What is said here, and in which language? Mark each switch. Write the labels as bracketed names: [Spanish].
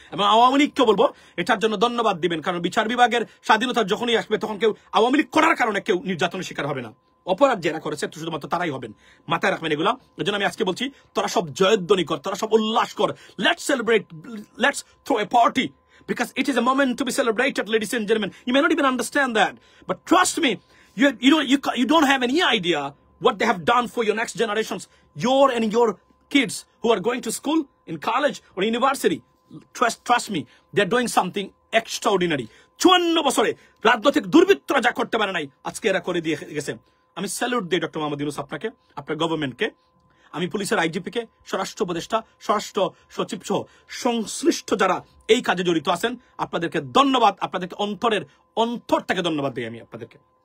[Bangla] এবং আওয়ামী লীগকে বলবো এটার জন্য ধন্যবাদ দিবেন, কারণ বিচার বিভাগের স্বাধীনতা যখনই আসবে তখন কেউ আওয়ামী লীগ করার কারণে কেউ নির্যাতনের শিকার হবে না। অপরাধ যারা করেছে শুধুমাত্র তারাই হবেন, মাথায় রাখবেন এগুলা। এই জন্য আমি আজকে বলছি, তোরা সব জয়ধ্বনি কর, তোরা সব উল্লাস কর, [English] Let's celebrate, let's throw a party, because it is a moment to be celebrated, ladies and gentlemen. You may not even understand that, but trust me, you don't have any idea what they have done for your next generations, your kids who are going to school, in college or university. Trust me, they're doing something extraordinary. [Bangla] 54 বছরে রাজনৈতিক দুর্বৃত্তরা যা করতে পারে নাই, আজকে এরা করে দিয়ে গেছে। আমি স্যালুট দিই ডক্টর মোহাম্মদ ইউনূস আপনাকে, আপনার গভর্নমেন্টকে। আমি পুলিশের আইজিপি কে, স্বরাষ্ট্র উপদেষ্টা, স্বরাষ্ট্র সচিব সহ সংশ্লিষ্ট যারা এই কাজে জড়িত আছেন, আপনাদেরকে ধন্যবাদ, আপনাদেরকে অন্তর থেকে ধন্যবাদ দিই আমি আপনাদেরকে।